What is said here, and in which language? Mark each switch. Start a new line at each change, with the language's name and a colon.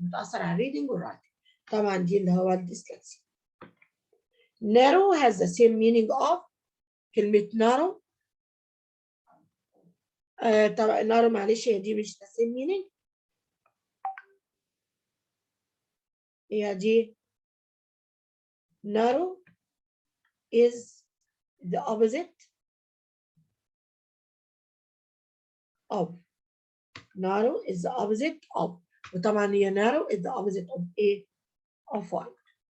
Arabic: بتأثر على reading و writing. طبعا دي اللي هو الديسلكسيا.
English: narrow has the same meaning of.
Arabic: كلمة narrow طبعا narrow معلش هي دي مش
English: the same meaning. هي دي narrow is the opposite of. narrow is the opposite of.
Arabic: وطبعا هي
English: narrow is the opposite of a of wide.